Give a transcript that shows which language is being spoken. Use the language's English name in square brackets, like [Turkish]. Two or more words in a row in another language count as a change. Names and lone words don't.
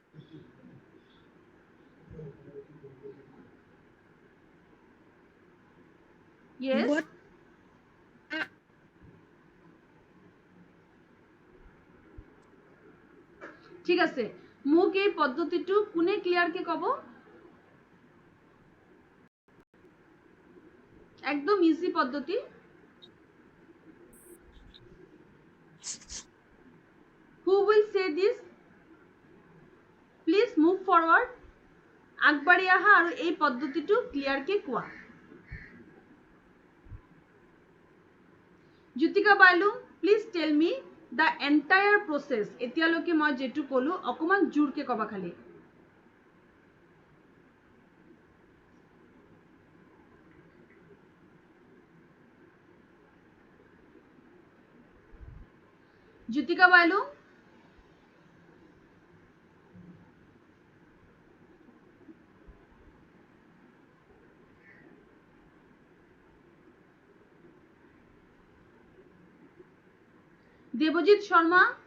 [Assamese] ইয়েস ঠিক আছে মোক এই পদ্ধতিটো কোনে ক্লিয়াৰকে কব একদম ইজি পদ্ধতি [English] who will say this please move forward [Assamese] আগবাঢ়ি আহা আৰু এই পদ্ধতিটো ক্লিয়াৰকে কোৱা [English] জ্যোতিকা বাইলু please tell me the entire process [Assamese] এতিয়ালৈকে মই যেটো কলো অকমান জোৰকে কবা খালি জ্যোতিকা বাইলু দেবজিৎ শৰ্মা